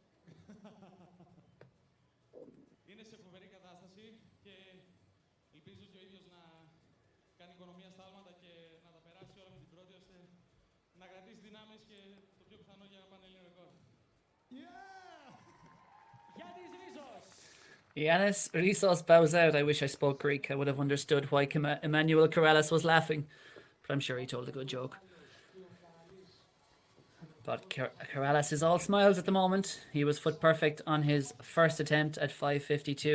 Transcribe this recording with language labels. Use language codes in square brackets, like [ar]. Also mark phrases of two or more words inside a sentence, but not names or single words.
[el] Είναι σε φοβερή κατάσταση και ελπίζω και ο ίδιος να κάνει οικονομία στα άλματα και να τα περάσει όλα με την πρώτη, ώστε να κρατήσει δυνάμεις και το πιο πιθανό για πανελλήνιο ρεκόρ. Γιάννης Ρίζος! [en] Yanis Rissos bows out. I wish I spoke Greek. I would have understood why Emmanuel Corrales was laughing. But I'm sure he told a good joke. But Corrales is all smiles at the moment. He was foot perfect on his first attempt at 5:52.